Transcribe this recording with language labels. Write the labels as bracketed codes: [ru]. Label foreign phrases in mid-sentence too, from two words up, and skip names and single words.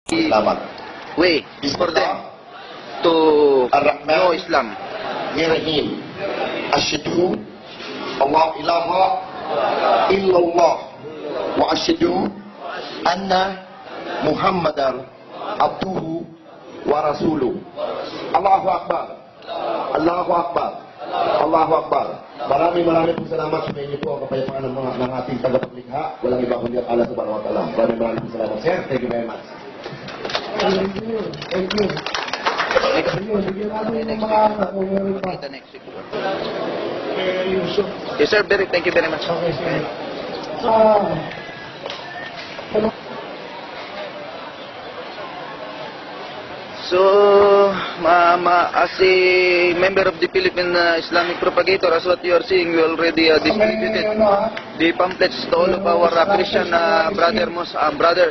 [id] Selamat. [en] way for them to know Islam. [ar] بسم الله الرحمن الرحيم. أشهد الله إله إلا الله وأشهد أن محمدا عبده ورسوله. الله أكبر. الله أكبر. الله أكبر. [tl] Maraming po salamat sa inyo po ang kapayapaan ng ating tagapaglikha. Walang iba kundi Allah [ar] سبحانه وتعالى. [tl] Maraming po salamat, sir. [en] Thank you very much. Thank you. Thank you. [tl] Bigyan natin yung mga anak kung meron pa. [en] The next week. Yusuf. Yes, sir. Thank you very much. [tl] Okay, sige. [en] So, as a member of the Philippine Islamic Propagator, as what you are seeing, we already distributed the pamphlets to all of our Christian brothers.